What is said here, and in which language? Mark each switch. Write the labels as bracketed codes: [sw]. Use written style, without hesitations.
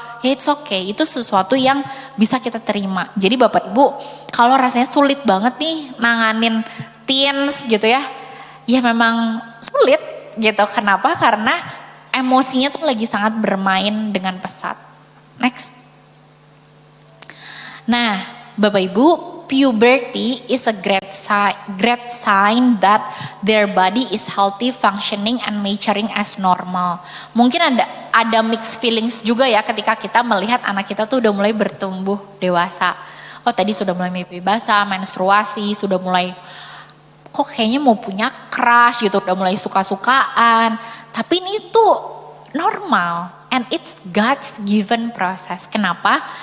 [en] Ya it's okay, [id] itu sesuatu yang bisa kita terima. Jadi Bapak Ibu, kalau rasanya sulit banget nih nanganin teens gitu ya, ya memang sulit gitu. Kenapa? Karena emosinya tuh lagi sangat bermain dengan pesat. [en] Next. Nah, Bapak Ibu, puberty is a great sign that their body is healthy, functioning, and maturing as normal. [id] Mungkin ada mixed feelings juga ya ketika kita melihat anak kita tuh udah mulai bertumbuh dewasa. Oh tadi sudah mulai mimpi basah, menstruasi, sudah mulai kok kayaknya mau punya crush gitu, udah mulai suka-sukaan. Tapi ini tuh normal [en] and it's God's given process. [id] Kenapa?